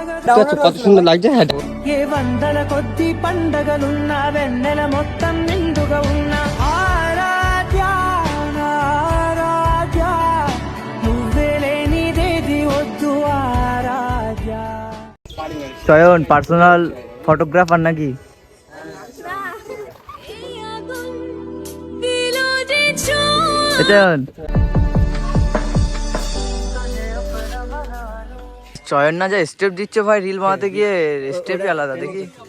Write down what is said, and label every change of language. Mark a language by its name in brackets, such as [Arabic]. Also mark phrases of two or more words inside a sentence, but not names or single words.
[Bangla] দেখতে পাচ্ছ কত সুন্দর লাগছে। হ্যাঁ [Telugu] ఏ వందల కొద్ది పండగలున్న వెన్నెల మొత్తం నిండుగా ఉన్న ఆరాధ్య ఆరాధ్య నువ్వే లేనిదేది వద్దు ఆరాధ్య। [Bangla] চয়ন [English] personal photographer [Bangla] নাকি? চয়ন চয়ন না যা স্টেপ দিচ্ছে ভাই রিল বানাতে গিয়ে, স্টেপই আলাদা দেখি।